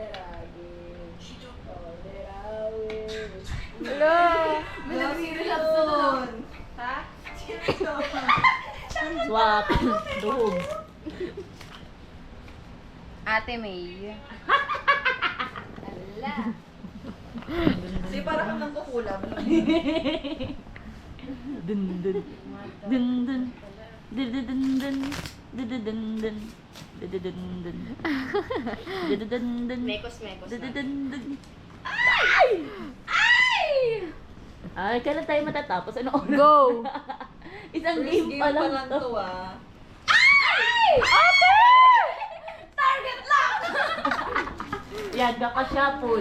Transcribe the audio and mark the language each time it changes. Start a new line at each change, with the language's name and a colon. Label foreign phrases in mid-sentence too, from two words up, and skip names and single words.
Filipino: Hello. Nag-relax na doon. Ha? Swap. Duhog. Ate May. Ala. Kasi para kang nang kukulam. Dun dun. Dun dun. Dun dun dun dun. Dun dun dun dun. Dun dun dun dun. Dun dun dun dun. Mekos Dun dun na. dun dun. Ay! Ay, kailan tayo matatapos? Ano oras? Go! Isang game pa lang to. ah. Ate! Target lang! Yaga ka siya, Paul.